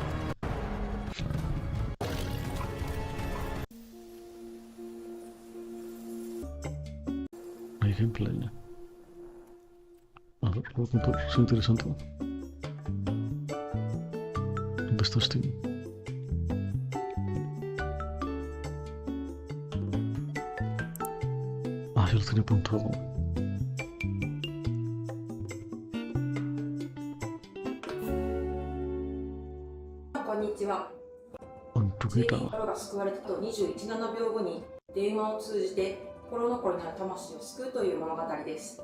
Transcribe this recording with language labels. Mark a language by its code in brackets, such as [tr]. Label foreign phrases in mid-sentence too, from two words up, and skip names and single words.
[es] Hay gameplay. A ver, lo voy a contar, es interesante. ¿Dónde está Steam? Ah, ya lo tenía apuntado. [ja] Konnichiwa。心が救われたと21.7秒後に電話を通じて心残りなる魂を救うという物語です。